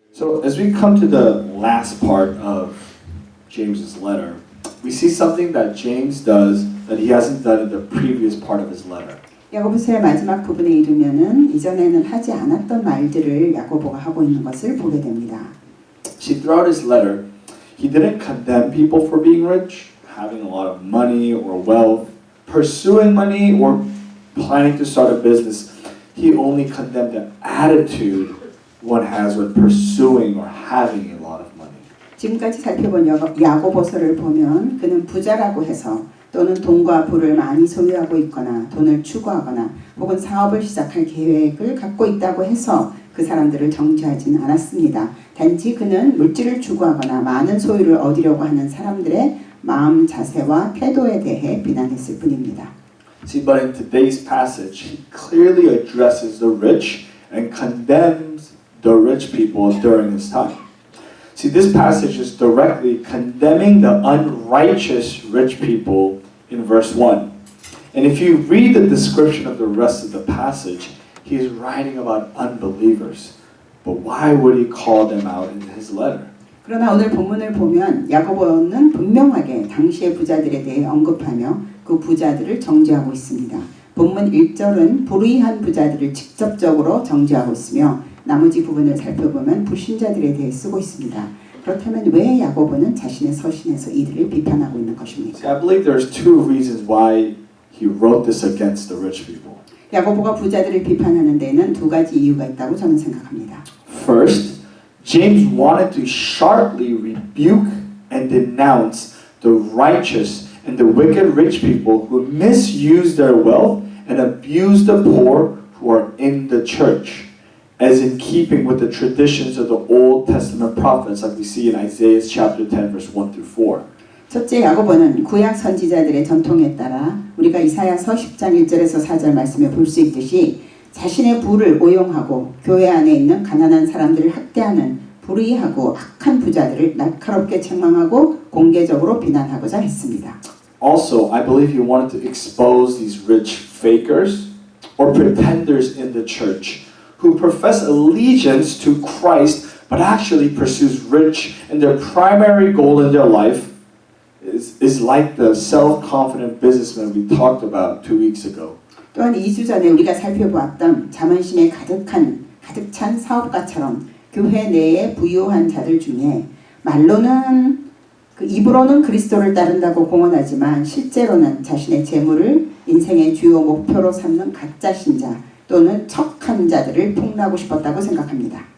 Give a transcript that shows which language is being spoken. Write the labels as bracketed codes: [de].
[en] So as we come to the last part of James's letter, we see something that James does that he hasn't done in the previous part of his letter. [ko] 야고보서의 마지막 부분에 이르면은 이전에는 하지 않았던 말들을 야고보가 하고 있는 것을 보게 됩니다. [en] See, throughout his letter, he didn't condemn people for being rich, having a lot of money or wealth, pursuing money or planning to start a business. He only condemned the attitude one has when pursuing or having a lot of money. [ko] 지금까지 살펴본 야고보서를 보면 그는 부자라고 해서 또는 돈과 부를 많이 소유하고 있거나 돈을 추구하거나 혹은 사업을 시작할 계획을 갖고 있다고 해서 그 사람들을 정죄하지는 않았습니다. 단지 그는 물질을 추구하거나 많은 소유를 얻으려고 하는 사람들의 마음 자세와 태도에 대해 비난했을 뿐입니다. [en] See, but in today's passage, he clearly addresses the rich and condemns the rich people during his time. See, this passage is directly condemning the unrighteous rich people in verse 1. And if you read the description of the rest of the passage, he's writing about unbelievers. But why would he call them out in his letter? [ko] 그러나 오늘 본문을 보면 야고보는 분명하게 당시의 부자들에 대해 언급하며 그 부자들을 정죄하고 있습니다. 본문 1절은 불의한 부자들을 직접적으로 정죄하고 있으며 나머지 부분을 살펴보면 불신자들에 대해 쓰고 있습니다. 그렇다면 왜 야고보는 자신의 서신에서 이들을 비판하고 있는 것입니까? [en] See, I believe there's two reasons why he wrote this against the rich people. [ko] 야고보가 부자들을 비판하는 데는 두 가지 이유가 있다고 저는 생각합니다. [en] First, James wanted to sharply rebuke and denounce the righteous and the wicked rich people who misuse their wealth and abuse the poor who are in the church, as in keeping with the traditions of the Old Testament prophets, like we see in Isaiah chapter 10, verse 1 through 4. [ko] 첫째, 야고보는 구약 선지자들의 전통에 따라 우리가 이사야서 10장 1절에서 4절 말씀에 볼 수 있듯이 자신의 부를 오용하고 교회 안에 있는 가난한 사람들을 학대하는 불의하고 악한 부자들을 날카롭게 책망하고 공개적으로 비난하고자 했습니다. [en] Also, I believe he wanted to expose these rich fakers or pretenders in the church who profess allegiance to Christ but actually pursues rich, and their primary goal in their life is like the self-confident businessman we talked about 2 weeks ago. [ko] 또한 2주 전에 우리가 살펴보았던 자만심에 가득 찬 사업가처럼 교회 내에 부유한 자들 중에 말로는 입으로는 그리스도를 따른다고 공언하지만 실제로는 자신의 재물을 인생의 주요 목표로 삼는 가짜 신자 또는 척한 자들을 폭로하고 싶었다고 생각합니다.